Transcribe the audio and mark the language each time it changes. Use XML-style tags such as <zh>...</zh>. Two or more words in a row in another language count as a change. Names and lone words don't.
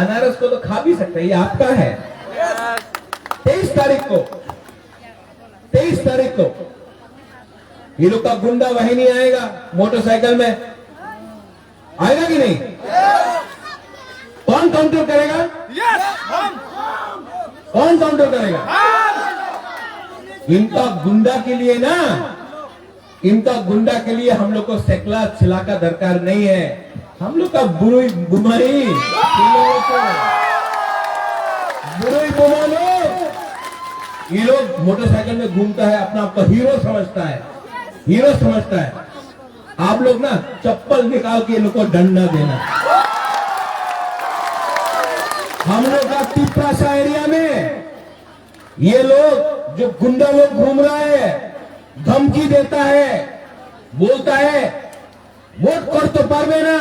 <hi>अनारस को तो खा भी सकता है, ये आपका है। 23 तारीख को ये लोग का गुंडा वाहिनी आएगा मोटरसाइकिल में, आएगा कि नहीं? कौन काउंटर करेगा? कौन काउंटर करेगा? इनका गुंडा के लिए ना, इनका गुंडा के लिए हम लोग को सेकला छिला का दरकार नहीं है। हम लोग का</hi> <trp>बुरुई बुमाई, बुरुई बुमानो,</trp> <hi>ये लोग मोटरसाइकिल में घूमता है, अपना आपको हीरो समझता है, हीरो समझता है। आप लोग ना चप्पल निकाल के इनको डंडा देना। हम लोग का तिप्रासा एरिया में ये लोग जो गुंडा लोग घूम रहा है, धमकी देता है, बोलता है वोट कर तो पारबे ना।</hi>